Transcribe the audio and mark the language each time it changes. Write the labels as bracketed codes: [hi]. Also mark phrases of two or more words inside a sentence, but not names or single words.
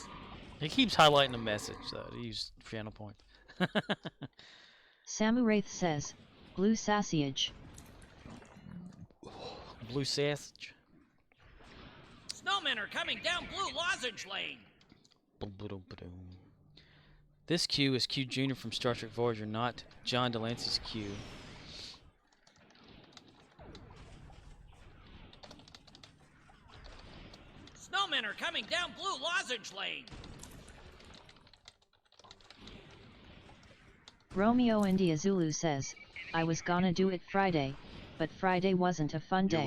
[en] he keeps highlighting the message, so to use channel points. Samuraith says, blue sausage. Blue sausage. Snowmen are coming down Blue Lozenge Lane. Boom, ba-dum, ba-dum. This Q is Q Jr. from Star Trek Voyager, not John Delancey's Q. Snowmen are coming down Blue Lozenge Lane. Romeo India Zulu says, I was gonna do it Friday, but Friday wasn't a fun day.